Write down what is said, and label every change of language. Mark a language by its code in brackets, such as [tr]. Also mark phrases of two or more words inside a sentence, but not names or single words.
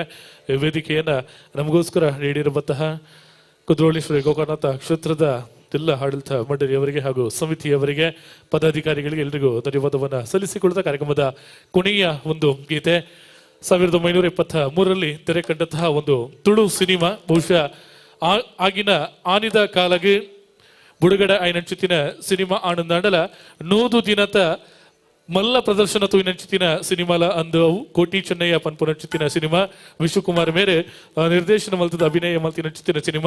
[kn] ವೇದಿಕೆಯನ್ನು ನಮಗೋಸ್ಕರ ನೀಡಿರುವಂತಹ ಕುದ್ರೋಳಿ ಶ್ರೀ ಗೋಕರ್ಣನಾಥ ಕ್ಷೇತ್ರದ ಎಲ್ಲ ಆಡಳಿತ ಮಂಡಳಿಯವರಿಗೆ ಹಾಗೂ ಸಮಿತಿಯವರಿಗೆ ಪದಾಧಿಕಾರಿಗಳಿಗೆ ಎಲ್ಲರಿಗೂ ಧನ್ಯವಾದವನ್ನು ಸಲ್ಲಿಸಿಕೊಳ್ಳುತ್ತಾ ಕಾರ್ಯಕ್ರಮದ ಕೊನೆಯ ಒಂದು ಗೀತೆ 1973ರಲ್ಲಿ ತೆರೆ ಕಂಡಂತಹ ಒಂದು ತುಳು ಸಿನಿಮಾ. [tcy] ಬಹುಶಃ ಆಗಿನ ಆನಿದ ಕಾಲಗೆ ಬುಡುಗಡೆ ಆಯ್ನಂಚಿತ್ತಿನ ಸಿನಿಮಾ ಆನಂದಾಂಡಲ 100 ದಿನದ ಮಲ್ಲ ಪ್ರದರ್ಶನ ತೂಯಿನಂಚಿತ್ತಿನ ಸಿನಿಮಾಲ ಅಂದು ಅವು ಕೋಟಿ ಚೆನ್ನಯ್ಯ ಪನ್ಪುನಂಚಿತ್ತಿನ ಸಿನಿಮಾ. ವಿಶ್ವಕುಮಾರ್ ಮೇರೆ ನಿರ್ದೇಶನ ಮಲ್ತದ ಅಭಿನಯ ಮಲ್ತಿನಂಚಿತ್ತಿನ ಸಿನಿಮಾ.